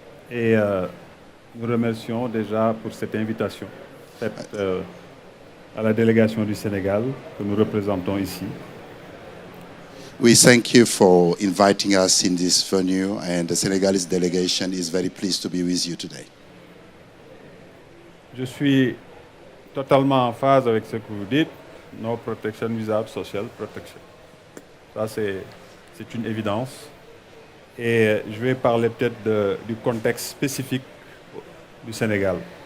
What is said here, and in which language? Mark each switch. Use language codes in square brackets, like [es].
[fr] Et nous remercions déjà pour cette invitation faite à la délégation du Sénégal que nous représentons ici. [en] We thank you for inviting us in this venue, and the Senegalese delegation is very pleased to be with you today. [fr] Je suis totalement en phase avec ce que vous dites, [en] no protection without social protection. [fr] Ça, c'est une évidence. Et je vais parler peut-être du contexte spécifique du Sénégal.